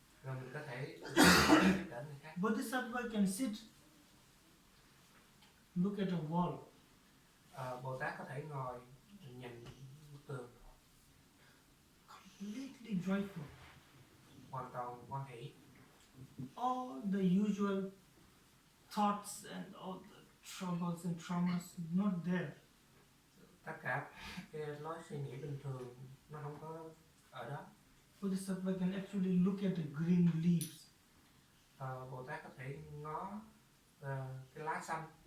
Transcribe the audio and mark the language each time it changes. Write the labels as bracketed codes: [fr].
[vi] rồi mình có thể giúp đỡ người khác. [en] Bodhisattva can sit, look at a wall, [vi] Bồ Tát có thể ngồi nhìn bức tường, [en] completely joyful. [vi] hoàn toàn hoan hỷ. [en] All the usual thoughts and all the troubles and traumas not there. [vi] Tất cả cái lối suy nghĩ bình thường nó không có ở đó. [en] Bodhisattva can actually look at the green leaves. [vi] Bồ Tát có thể ngó cái lá xanh,